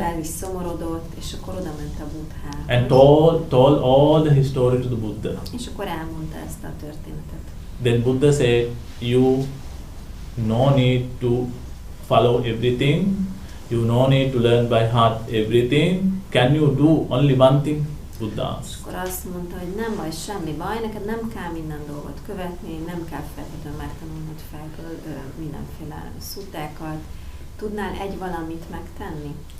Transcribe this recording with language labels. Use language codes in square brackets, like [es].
[hu] El is szomorodott, és akkor oda ment a Buddhához. [en] and told all the history to the Buddha. [hu] És akkor elmondta ezt a történetet. [en] Then Buddha said, "You no need to follow everything. You no need to learn by heart everything. Can you do only one thing?" Buddha [hu] És [en] asked. [hu] akkor azt mondta, hogy nem baj, semmi baj, neked nem kell minden dolgot követni, nem kell feltétlenül megtanulnod fejből mindenféle szuttákat. Tudnál egy valamit megtenni?